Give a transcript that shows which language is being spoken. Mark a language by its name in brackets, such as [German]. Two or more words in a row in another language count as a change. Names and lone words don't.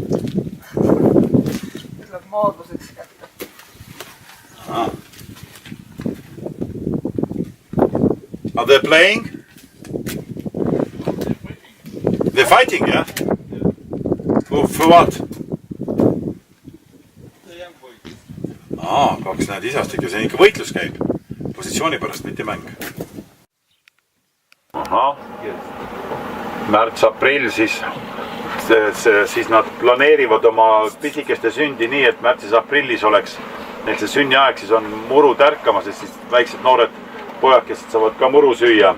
[Estonian] Tuleb maadluseks kätte. [English] Are they playing? They're fighting, yeah? For what? [Estonian] Kaks näed isastik ja see ikka võitlus käib. Positsiooni pärast, mitte mäng. Märts-aprill siis nad planeerivad oma pisikeste sündi nii, et märtsis-aprillis oleks neil see sünniaeg, siis on muru tärkamas, et siis väiksed noored pojakesed saavad ka muru süüa.